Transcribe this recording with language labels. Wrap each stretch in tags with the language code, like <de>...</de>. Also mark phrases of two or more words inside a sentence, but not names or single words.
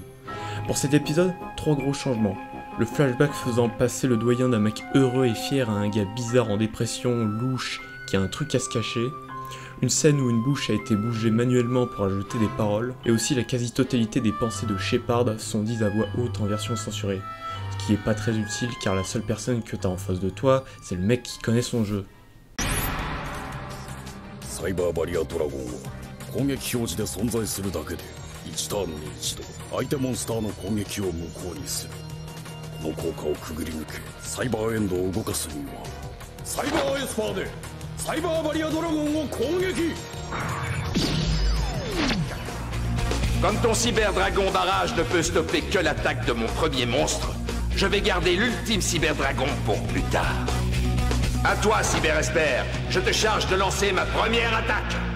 <fr>Pour cet épisode, 3 gros changements. Le flashback faisant passer le doyen d'un mec heureux et fier à un gars bizarre en dépression, louche, qui a un truc à se cacher. Une scène où une bouche a été bougée manuellement pour ajouter des paroles, et aussi la quasi-totalité des pensées de Shepard sont dites à voix haute en version censurée. Ce qui est pas très utile car la seule personne que t'as en face de toi, c'est le mec qui connaît son jeu.</fr> <en>Cyber Barrier Dragon</en> <ja>攻撃表示で存在するだけで1ターンに1度相手モンスターの攻撃を無効にする。この効果をくぐり抜けサイバーエンドを動かすにはサイバーエスパーでサイバーバリアドラゴンを攻撃。</ja> <fr>Comme ton cyberdragon barrage ne peut stopper que l'attaque de mon premier monstre, je vais garder l'ultime cyberdragon pour plus tard. À toi, Cyber-Esper, je te charge de lancer ma première attaque.</fr>